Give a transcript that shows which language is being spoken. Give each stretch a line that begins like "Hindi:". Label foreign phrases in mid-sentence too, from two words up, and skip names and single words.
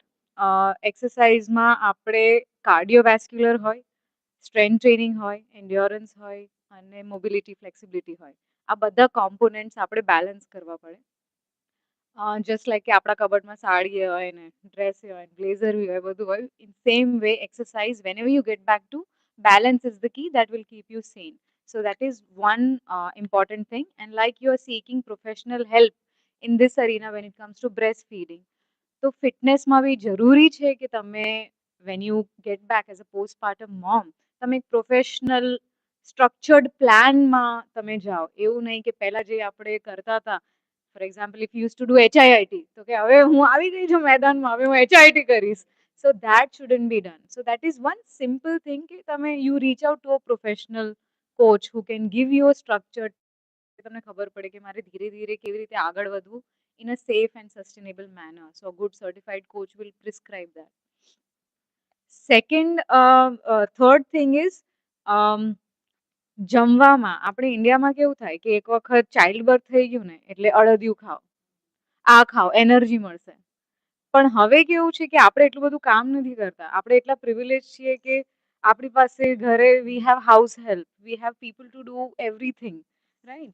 Gujarati: એક્સરસાઇઝમાં આપણે કાર્ડિયોવેસ્ક્યુલર હોય,
English: strength training
Gujarati: હોય, એન્ડ્યોરન્સ હોય અને
English: mobility flexibility
Gujarati: હોય. આ બધા કોમ્પોનન્ટ્સ આપણે બેલેન્સ કરવા પડે.
English: just like
Gujarati: કે આપણા કબર્ડમાં સાડી હોય ને ડ્રેસ હોય બ્લેઝર બી હોય બધું હોય,
English: in same way exercise whenever you get back to balance is the key that will keep you sane. So that is one important thing. And like you are seeking professional help in this arena when it comes to breastfeeding,
Gujarati: તો ફિટનેસમાં બી જરૂરી છે કે તમે
English: when you get back as a postpartum mom,
Gujarati: તમે એક
English: professional structured
Gujarati: પ્લાનમાં તમે જાઓ. એવું નહીં કે પહેલાં જે આપણે કરતા હતા,
English: for example if use to do HIIT,
Gujarati: તો કે હવે હું આવી ગઈ છું મેદાનમાં, હવે હું HIIT કરીશ.
English: so that shouldn't be done. so that is one simple thing
Gujarati: કે તમે
English: you reach out to a professional coach who can give you a structure.
Gujarati: તમને ખબર પડે કે મારે ધીરે ધીરે કેવી રીતે આગળ વધવું
English: in a safe and sustainable manner. So a good certified coach will prescribe that. Second, third thing is,
Gujarati: જમવામાં આપણે ઇન્ડિયામાં કેવું થાય કે એક વખત
English: child birth
Gujarati: થઈ ગયું ને એટલે અડદિયું ખાઓ, આ ખાઓ, એનર્જી મળશે. પણ હવે કેવું છે કે આપણે એટલું બધું કામ નથી કરતા, આપણે એટલા પ્રિવિલેજ છીએ કે આપણી પાસે ઘરે
English: we have house help, we have people to do everything, right?